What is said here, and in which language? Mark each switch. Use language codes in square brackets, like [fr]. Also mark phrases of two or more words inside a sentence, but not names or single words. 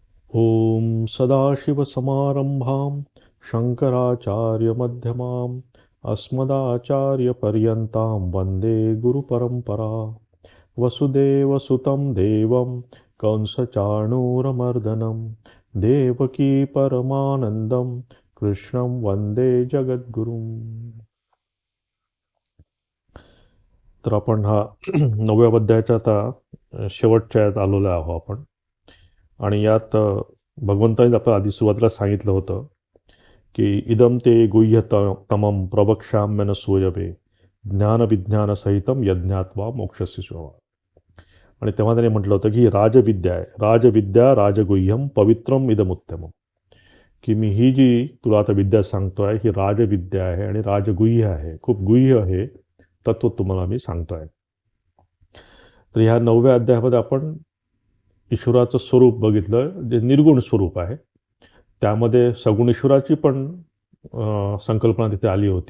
[sa] ॐ सदाशिवसमारम्भां शङ्कराचार्यमध्यमाम् अस्मदाचार्यपर्यन्तां वन्दे गुरुपरम्परा वसुदेवसुतं देवं कंसचाणूरमर्दनं देवकी परमानन्दं कृष्णं वन्दे जगद्गुरुम्. [mr] तर आपण हा 9व्या अध्यायाच्या आता शेवटच्या यात आलेलो आहोत आपण. आणि यात भगवंतांनी आपल्याला आधी सुरुवातीला सांगितलं होतं की [sa] इदम ते गुह्य तमम प्रवक्ष्याम्यन सूयवे ज्ञानविज्ञानसहितम यज्ञात्वा मोक्षस्य शोभा. [mr] आणि तेव्हा त्याने म्हटलं होतं की ही राजविद्या आहे, [sa] राजविद्या राजगुह्यम पवित्रम इदमुत्तमम. [mr] की मी ही जी तुला आता विद्या सांगतोय ही राजविद्या आहे आणि राजगुह्य आहे, खूप गुह्य आहे तत्व तुम्हाला मी सांगतोय. तर ह्या 9व्या अध्यायामध्ये आपण ईश्वराचं स्वरूप बघितलं जे निर्गुण स्वरूप आहे. त्यामध्ये सगुण ईश्वराची पण संकल्पना तिथे आली होती.